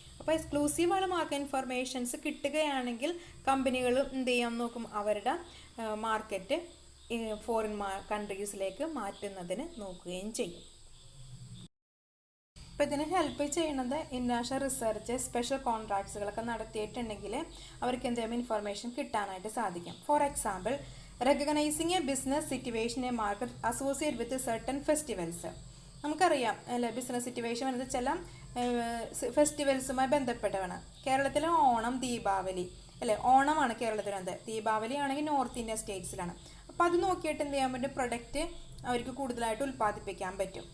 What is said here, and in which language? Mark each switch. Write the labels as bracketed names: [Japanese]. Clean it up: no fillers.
[Malayalam] അപ്പോൾ എക്സ്ക്ലൂസീവായ market informations കിട്ടുകയാണെങ്കിൽ കമ്പനികൾ എന്ത് ചെയ്യാൻ നോക്കും, അവരുടെ മാർക്കറ്റ് ഫോറിൻ കൺട്രീസിലേക്ക് മാറ്റുന്നതിന് നോക്കുകയും ചെയ്യും. അപ്പോൾ ഇതിന് ഹെൽപ്പ് ചെയ്യുന്നത് ഇൻ്റർനാഷണൽ റിസർച്ച്, സ്പെഷ്യൽ കോൺട്രാക്ട്സുകളൊക്കെ നടത്തിയിട്ടുണ്ടെങ്കിൽ അവർക്ക് എന്തെങ്കിലും ഇൻഫർമേഷൻ കിട്ടാനായിട്ട് സാധിക്കും. [English] For example, recognizing a business situation in a market associated with certain festivals. [Malayalam] നമുക്കറിയാം അല്ലേ, ബിസിനസ് സിറ്റുവേഷൻ വരുന്നത് ചില ഫെസ്റ്റിവൽസുമായി ബന്ധപ്പെട്ടതാണ്. കേരളത്തിലെ ഓണം, ദീപാവലി അല്ലേ? ഓണമാണ് കേരളത്തിനകത്ത്, ദീപാവലി ആണെങ്കിൽ നോർത്ത് ഇന്ത്യൻ സ്റ്റേറ്റ്സിലാണ്. അപ്പോൾ അത് നോക്കിയിട്ട് എന്ത് ചെയ്യാൻ പറ്റും? പ്രൊഡക്റ്റ് അവർക്ക് കൂടുതലായിട്ട് ഉൽപ്പാദിപ്പിക്കാൻ പറ്റും.